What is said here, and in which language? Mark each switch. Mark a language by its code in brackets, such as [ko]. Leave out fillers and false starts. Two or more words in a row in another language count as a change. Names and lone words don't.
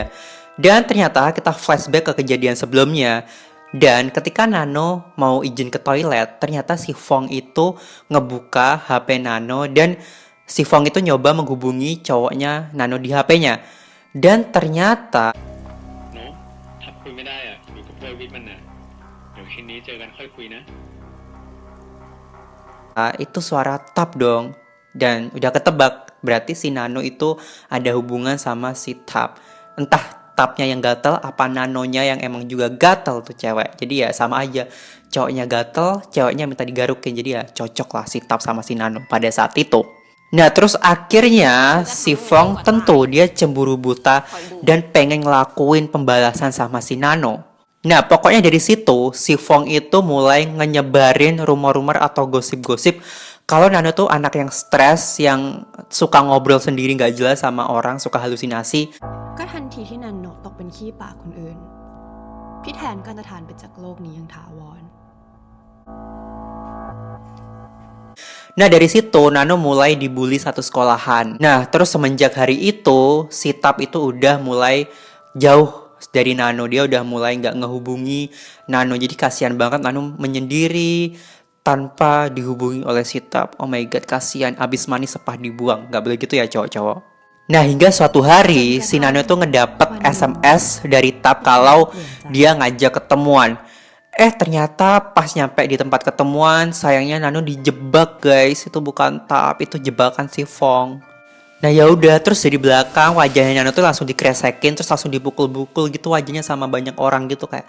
[id] Dan ternyata kita flashback ke kejadian sebelumnya. Dan ketika Nano mau izin ke toilet, ternyata si Fong itu ngebuka HP Nano. Dan si Fong itu nyoba menghubungi cowoknya Nano di HP-nya. Dan ternyata [th] เนาะถ้าคุยไม่ได้อ่ะอยู่กับเพื่อนวิทย์มันนะเดี๋ยวคืนนี้เจอกันค่อยคุยนะ [id] itu suara Tap dong. Dan udah ketebak, berarti si Nano itu ada hubungan sama si Tap. Entah Tapnya yang gatel apa Nanonya yang emang juga gatel tuh cewek. Jadi ya sama aja, cowoknya gatel, ceweknya minta digarukin. Jadi ya cocok lah si Tap sama si Nano pada saat itu. Nah terus akhirnya si Fong tentu dia cemburu buta dan pengen ngelakuin pembalasan sama si Nano. Nah, pokoknya dari situ, si Fong itu mulai nyebarin rumor-rumor atau gosip-gosip kalau Nano tuh anak yang stres, yang suka ngobrol sendiri nggak jelas sama orang, suka halusinasi. [th] ก็ทันทีที่นันโนะตกเป็นขี้ปากคนอื่นพี่แทนก็จะทานไปจากโลกนี้อย่างถาวร [id] Nah, dari situ Nano mulai dibully satu sekolahan. Nah, terus semenjak hari itu, si Tap itu udah mulai jauh dari Nano. Dia udah mulai nggak ngehubungi Nano. Jadi kasihan banget Nano menyendiri tanpa dihubungi oleh si Tap. [en] Oh my god, [id] kasihan. Abis manis sepah dibuang. Nggak boleh gitu ya cowok-cowok. Nah, hingga suatu hari si Nano itu ngedapet SMS dari Tap kalau dia ngajak ketemuan. Ternyata pas nyampe di tempat ketemuan, sayangnya Nano dijebak guys. Itu bukan Tap, itu jebakan si Fong. Nah ya udah, terus dari belakang wajahnya Nano tuh langsung dikresekin, terus langsung dipukul-pukul gitu wajahnya sama banyak orang gitu kayak.